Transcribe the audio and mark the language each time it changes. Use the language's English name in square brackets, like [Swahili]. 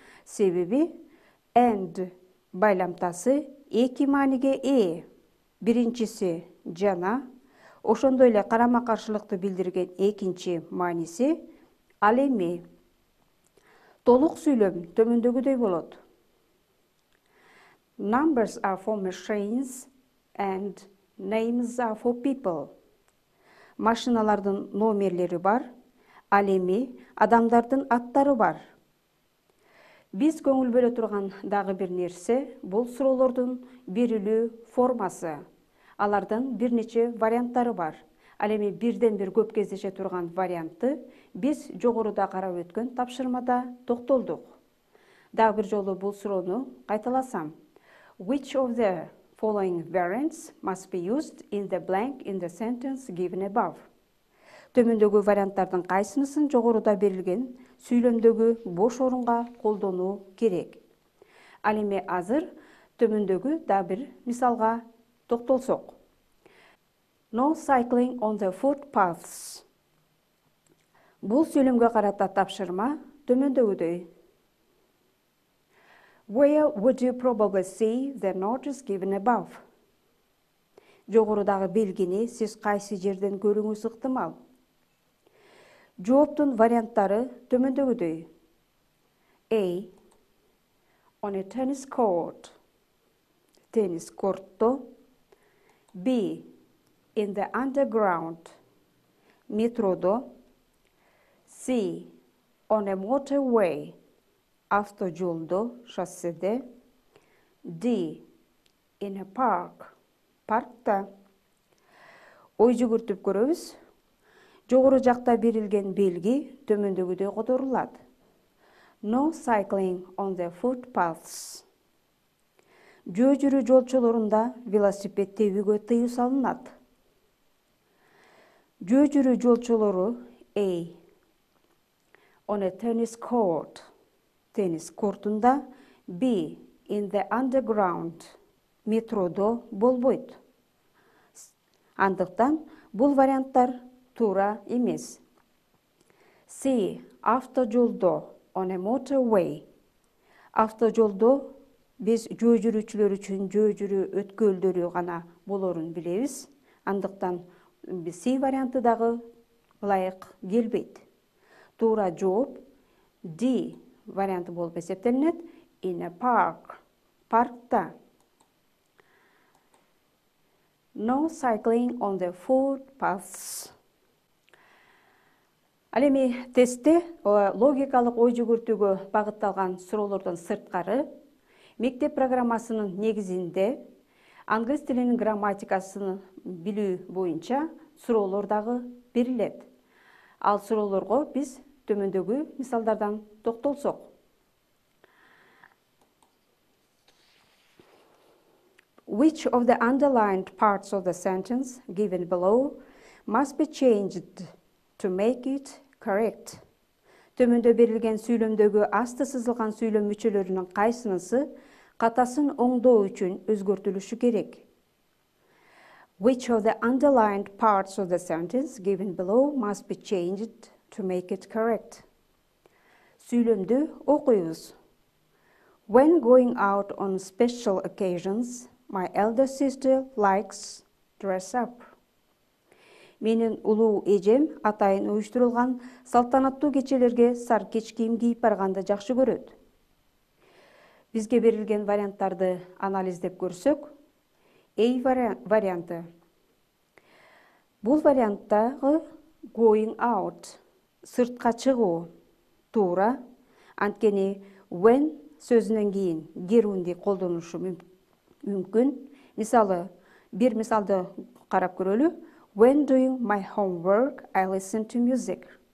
[Kyrgyz] Себеби and байламтасы эки мааниге ээ. Биринчиси жана, ошондой эле карама-каршылыкты билдирген экинчи мааниси ал эми. Толук сүйлөм төмөндөгүдөй болот. [English] Numbers are for machines and names are for people. [Kyrgyz] Машиналардын номерлери бар, ал эми адамдардын аттары бар. Биз көңүл бөлө турган дагы бир нерсе бул суроолордун берилүү формасы. Алардын бир нече варианттары бар. Ал эми бирден бир көп кездеше турган вариантты биз жогоруда карап өткөн тапшырмада токтолдук. Дагы бир жолу бул суроону кайталасам. [English] Which of the following variants must be used in the blank in the sentence given above? [Kyrgyz] Төмөндөгү варианттардын кайсынысын жогоруда берилген сүйлөмдөгү бош орунга колдонуу керек? Ал эми азыр төмөндөгү дагы бир мисалга токтолсок. [English] No cycling on the footpaths. [Kyrgyz] Бул сүйлөмгө карата тапшырма төмөндөгүдөй. [English] Where would you probably see the notice given above? [Kyrgyz] Жогорудагы белгини сиз кайсы жерден көрүүңүз ыктымал? Жооптун варианттары төмөндөгүдөй. A. [English] On a tennis court. [Kyrgyz] Tennis кортто. [English] B. In the underground. [Kyrgyz] Метродо. [English] C. On a motorway. [Kyrgyz] Автожолдо, шосседе. [English] D. In a park. [Kyrgyz] Паркта. Ой жүгүртүп көрөбүз. Жогору жакта берилген белги төмөндөгүдөй которулат. [English] No cycling on the footpaths. [Kyrgyz] Жөө жүрүү жолчолорунда велосипед тебүүгө тыюу салынат. Жөө жүрүү жолчолору [English] A. On a tennis court. [Kyrgyz] Tennis кортунда. [English] B. In the underground. [Kyrgyz] Метродо болбойт. Андыктан бул варианттар туура эмес. C. Автожолдо. On a motorway. Автожолдо биз жөө жүрүүчүлөр үчүн жөө жүрүү өткөлдөрү гана болорун билебиз. Андыктан C варианты дагы ылайык келбейт. Туура жооп D варианты болуп эсептелинет. [English] In a park. [Kyrgyz] Паркта. [English] No cycling on the footpaths. [Kyrgyz] Ал эми тестте логикалык ой жүгүртүүгө багытталган суроолордон сырткары мектеп программасынын негизинде англис тилинин грамматикасын билүү боюнча суроолор дагы берилет. Ал суроолорго биз төмөндөгү мисалдардан токтолсок. [English] Which of the underlined parts of the sentence given below must be changed to make it correct? [Kyrgyz] Төмөндө берилген сүйлөмдөгү асты сызылган сүйлөм мүчөлөрүнүн кайсынысы катасын оңдоо үчүн өзгөртүлүшү керек? [English] Which of the underlined parts of the sentence given below must be changed to make it correct? [Kyrgyz] Сүйлөмдү окуйбуз. [English] When going out on special occasions, my elder sister likes dress up. [Kyrgyz] Менин улуу эжем атайын уюштурулган салтанаттуу кечелерге сары кеч кийим кийип барганды жакшы көрөт. Бизге берилген варианттарды анализдеп көрсөк, A варианты. Бул варианттагы [English] going out, [Kyrgyz] сыртка чыгуу, туура. Анткени when сөзүнөн кийин герунди колдонулушу мүмкүн. Мисалы, бир мисалды карап көрөлү. [English] When doing my homework, I listen to music.